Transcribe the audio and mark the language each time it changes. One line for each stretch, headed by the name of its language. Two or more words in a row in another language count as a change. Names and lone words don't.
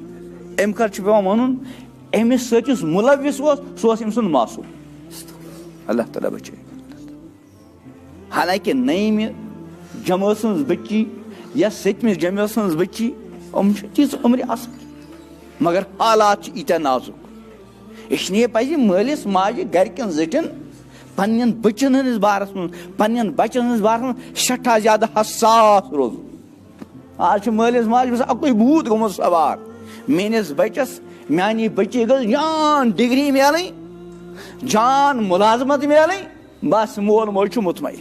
Kashmiri: امہِ خٲطرٕ چھُ پیٚوان وَنُن, أمِس سۭتۍ یُس مُلوِث اوس سُہ اوس أمۍ سُنٛد ماسوٗم. اللہ تعالیٰ بچٲیِن. حالانکہِ نٔیمہِ جمٲژ ہٕنٛز بچی یا سٔتمہِ جمٲژ ہٕنٛز بچی, یِم چھِ تیٖژ عمرِ اصل, مگر حالات چھِ ییٖتیٛاہ نازُک. اس لیے پزِ مٲلِس ماجہِ گرِکٮ۪ن زٔٹھٮ۪ن پننٮ۪ن بچن ہٕنٛدِس بارس منٛز, پننٮ۪ن بچن ہٕنٛدِس بارس منٛز سٮ۪ٹھاہ زیادٕ حساس روزُن. آز چھُ مٲلِس ماجہِ گژھان اَکُے بھوٗت گوٚمُت سوار, میٲنِس بچس میٛانہِ بچی گٔژھ جان ڈگری میلٕنۍ, جان مُلازمت میلٕنۍ, بس مول موج چھُ مطمعین.